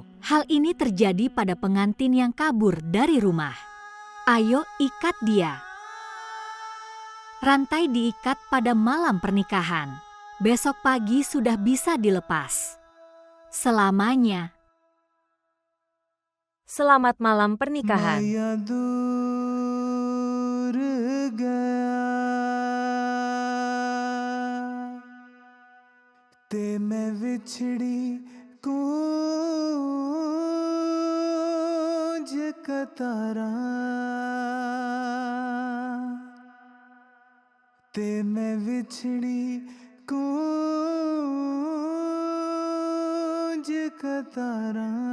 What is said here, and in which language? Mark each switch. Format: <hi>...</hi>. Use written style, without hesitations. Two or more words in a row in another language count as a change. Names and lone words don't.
<id>Hal ini terjadi pada pengantin yang kabur dari rumah. Ayo ikat dia. Rantai diikat pada malam pernikahan. Besok pagi sudah bisa dilepas. Selamanya. Selamat malam pernikahan.</id> <pa>ਤੇ ਮੈਂ ਵਿਛੜੀ ਕੂੰਜ ਕਤਾਰਾ ਤੇ ਮੈਂ ਵਿਛੜੀ ਕੂੰਜ ਕਤਾਰਾ</pa>